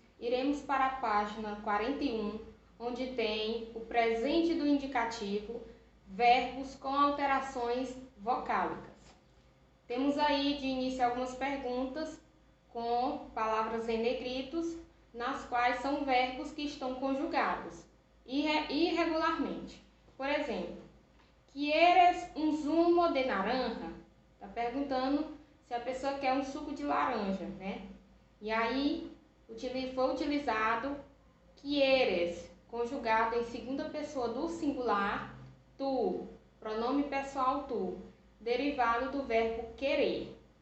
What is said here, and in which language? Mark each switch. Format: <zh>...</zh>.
<pt>Iremos para a página 41, onde tem o presente do indicativo, verbos com alterações vocálicas. Temos aí de início algumas perguntas com palavras em negritos, nas quais são verbos que estão conjugados irregularmente.</pt> <es>Por exemplo, ¿quieres un zumo de naranja?</es> <pt>Está perguntando se a pessoa quer um suco de laranja, né? E aí foi utilizado quieres, conjugado em segunda pessoa do singular, tu, pronome pessoal tu, derivado do verbo querer.</pt>